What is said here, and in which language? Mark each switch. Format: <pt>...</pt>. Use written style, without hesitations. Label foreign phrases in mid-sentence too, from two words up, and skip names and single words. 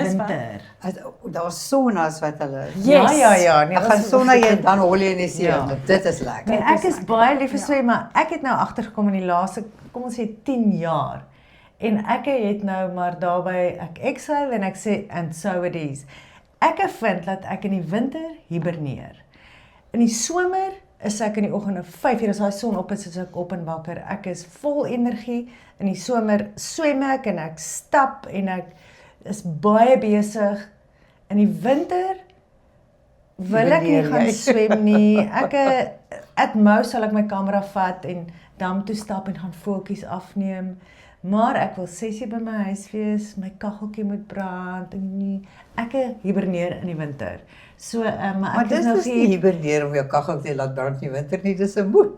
<af>Is wat? winter. Daar's saunas wat hulle. Yes. Ja, nee, Ek gaan sauna jy en dan hol jy in die see. Ja. Dit is lekker. Nee, ek is baie lief vir swem, maar ek het nou agtergekom in die laaste, kom ons sê 10 jaar. En ek het nou maar daarby ek exhale en ek sê</af> <en>and so it is.</en> <af>Ek vind dat ek in die winter hiberneer. In die somer is ek in die oggend 5:00 as die son op is ek op en wakker. Ek is vol energie. In die somer swem ek en ek stap en ek is baie besig. In die winter wil ek nie gaan swem nie. Ek</af> <en>at most</en> <af>sal ek my kamera vat en dam toe stap en gaan voeltjies afneem. Maar ek wil 6 uur by my huis wees, my kaggeltjie moet brand en nie. Ek hiberneer in die winter. So, maar ek dis is nog nie hiberneer om jou kaggel te laat brand in die winter nie, dis 'n moed.</af>